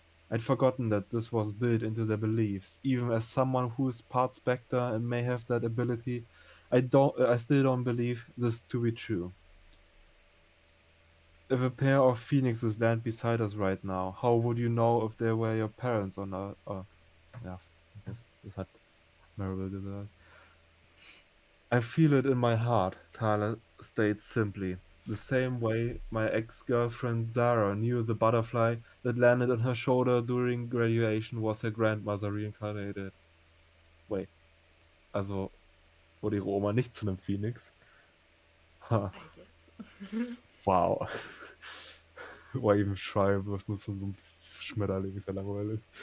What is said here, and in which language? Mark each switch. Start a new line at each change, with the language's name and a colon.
English: I'd forgotten that this was built into their beliefs. Even as someone who is part Spectre and may have that ability, I still don't believe this to be true. If a pair of phoenixes land beside us right now, how would you know if they were your parents or not?
German: Ja, das hat Maribel gesagt.
English: I feel it in my heart, Tyler states simply. The same way my ex-girlfriend Zara knew the butterfly that landed on her shoulder during graduation was her grandmother reincarnated.
German: Wait, also wurde ihre Oma nicht zu einem Phoenix? Ha,
English: I guess. wow.
German: Oder eben schreiben, was nur zu so einem Schmetterling ist ja langweilig.